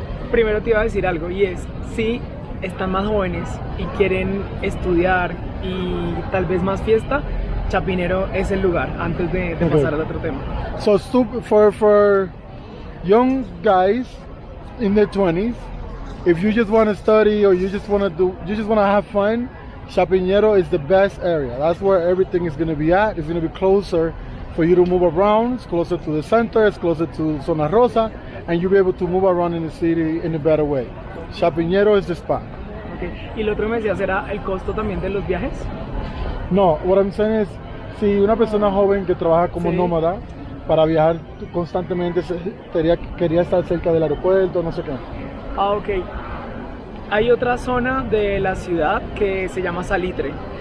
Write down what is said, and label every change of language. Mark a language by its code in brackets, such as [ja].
[es] Primero te iba a decir algo, y es, si están más jóvenes y quieren estudiar y tal vez más fiesta, Chapinero es el lugar antes de pasar al otro tema. [en] So for young guys in their 20s, if you just want to study or you just want to have fun, Chapinero is the best area. That's where everything is going to be at. It's going to be closer for you to move around. It's closer to the center. It's closer to Zona Rosa, and you'll be able to move around in the city in a better way. Chapinero is the spot. Okay. [es] Y lo otro me decías era el costo también de los viajes. [en] No, what I'm saying is, [es] si una persona joven que trabaja como nómada para viajar constantemente quería estar cerca del aeropuerto, no sé qué. Ah, ok. Hay otra zona de la ciudad que se llama Salitre.